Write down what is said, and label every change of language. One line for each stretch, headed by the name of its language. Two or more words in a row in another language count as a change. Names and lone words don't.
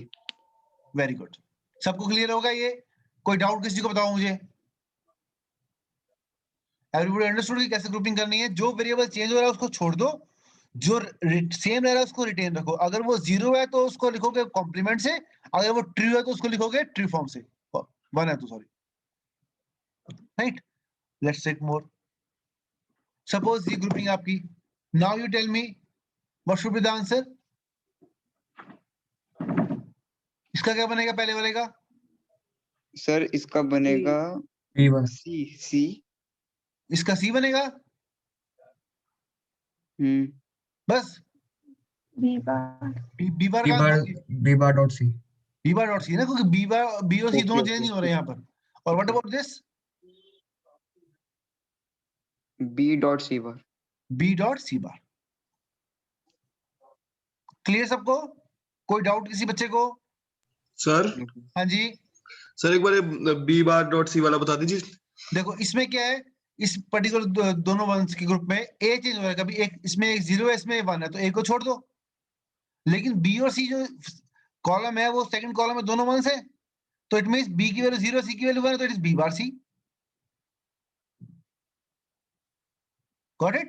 English: very good,
Hindi: सबको क्लियर होगा ये, कोई डाउट किसी को बताओ मुझे,
English: everybody understood
Hindi: कि कैसे ग्रुपिंग करनी है, जो
English: variable change
Hindi: हो रहा है उसको छोड़ दो, जो सेम रह रहा है उसको रिटेन रखो, अगर वो 0 है तो उसको लिखोगे कॉम्प्लीमेंट से, अगर वो ट्रू है तो उसको लिखोगे
English: true form
Hindi: से, 1 है तो
English: sorry, right. let's take more, suppose
Hindi: ये ग्रुपिंग आपकी,
English: now you tell me what should be the answer,
Hindi: इसका क्या बनेगा पहले वाले का? Sir, इसका बनेगा
English: B bar. C.
Hindi: इसका सी बनेगा, बस
English: B bar. B bar B
Hindi: का
English: bar. B bar dot C. B bar dot C
Hindi: ना, क्योंकि बी और सी
English: Okay,
Hindi: दोनों
English: okay,
Hindi: चेंज नहीं हो रहे यहाँ पर, और
English: what about this B dot C bar. B dot C bar,
Hindi: क्लियर सबको, कोई डाउट किसी बच्चे को? सर हाँ जी, सर एक बार
English: B bar dot C
Hindi: वाला बता दीजिए। देखो इसमें क्या है, इस पर्टिकुलर दोनों वंस के ग्रुप में ए चेंज हो रहा है, कभी एक इसमें एक 0 है इसमें 1 है, तो ए को छोड़ दो, लेकिन बी और सी जो कॉलम है वो
English: second column
Hindi: में दोनों वंस है, तो
English: it means
Hindi: बी की वैल्यू 0, सी की वैल्यू 1 है, तो
English: it is B bar C, got it.